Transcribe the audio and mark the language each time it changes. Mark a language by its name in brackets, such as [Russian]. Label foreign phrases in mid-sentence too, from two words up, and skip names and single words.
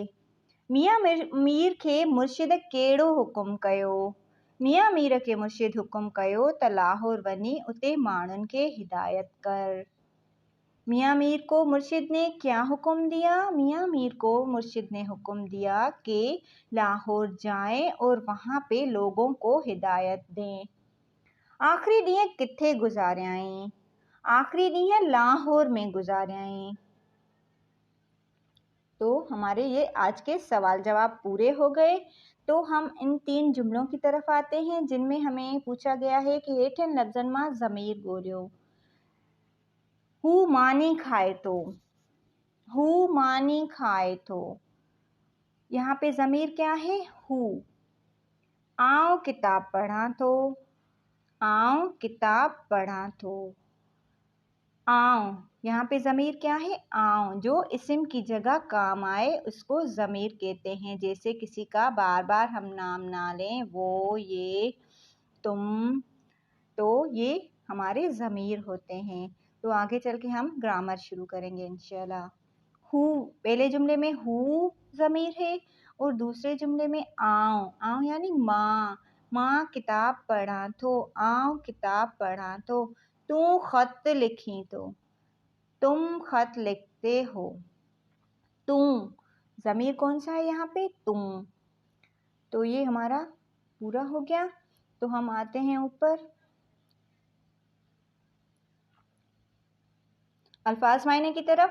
[Sindhi] मियाँ मीर के मुर्शिद कहिड़ो हुकुम कयो? मियाँ मीर के मुर्शिद हुकुम कयो त लाहौर वञी उते माण्हुनि खे हिदायत कर। [Hindi] मियाँ मीर को मुर्शिद ने क्या हुक्म दिया? मियाँ मीर को मुर्शिद ने हुक्म दिया कि लाहौर जाएं और वहाँ पे लोगों को हिदायत दें। [Sindhi] आखिरी ॾींहं किथे गुज़ारियाई? आखिरी ॾींहं लाहौर में गुज़ारियाई। [Hindi] तो हमारे ये आज के सवाल जवाब पूरे हो गए। तो हम इन 3 जुमलों की तरफ आते हैं जिनमें हमें पूछा गया है कि [Sindhi] हेठिन लफ्ज़न मां ज़मीर ॻोल्हियो। हू मानी खाए तो, हू मानी खाए तो, [Hindi] यहाँ पे ज़मीर क्या है? [Sindhi] हू। आउं किताब पढ़ां तो, आउं किताब पढ़ां तो। आउं, [Hindi] यहाँ पे ज़मीर क्या है? [Sindhi] आउं। [Hindi] जो इस्म की जगह काम आए उसको ज़मीर कहते हैं। जैसे किसी का बार बार हम नाम ना लें, वो, ये, तुम, तो ये हमारे ज़मीर होते हैं। तो आगे चल के हम ग्रामर शुरू करेंगे इंशाल्लाह। हू, पहले जुमले में हू ज़मीर है और दूसरे जुमले में आउं। [Sindhi] आउं यानी माँ किताब पढ़ां तो, आउं किताब पढ़ां तो। तू ख़त लिखी तो, [Hindi] तुम ख़त लिखते हो। तू, ज़मीर कौन सा है यहाँ पे? तुम। तो ये हमारा पूरा हो गया। तो हम आते हैं ऊपर। अल्फाज मायने की तरफ।